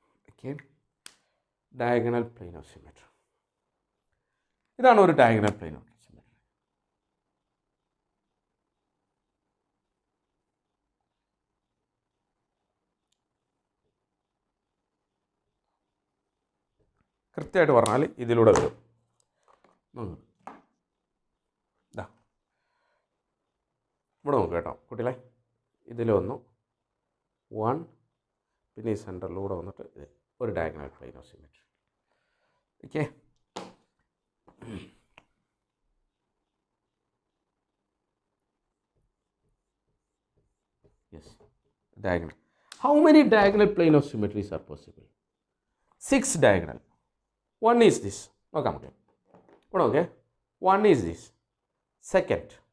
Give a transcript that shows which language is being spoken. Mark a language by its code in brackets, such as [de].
[en] Okay, diagonal plane of symmetry. [ml] ഇതാണ് ഒരു diagonal plain of symmetry. കൃത്യമായിട്ട് പറഞ്ഞാൽ ഇതിലൂടെ വരും. ഇവിടെ നോക്കുക കേട്ടോ കുട്ടികളെ, ഇതിൽ വന്നു 1, പിന്നെ ഈ സെൻറ്ററിലൂടെ വന്നിട്ട് ഇത് ഒരു diagonal plain of symmetry. [en] Okay, yes, diagonal. How many diagonal plane of symmetries are possible? 6 diagonal. One is this. [ml] നോക്കാം നമുക്ക്. ഇവിടെ നോക്കേ, [en] 1 is this. Second.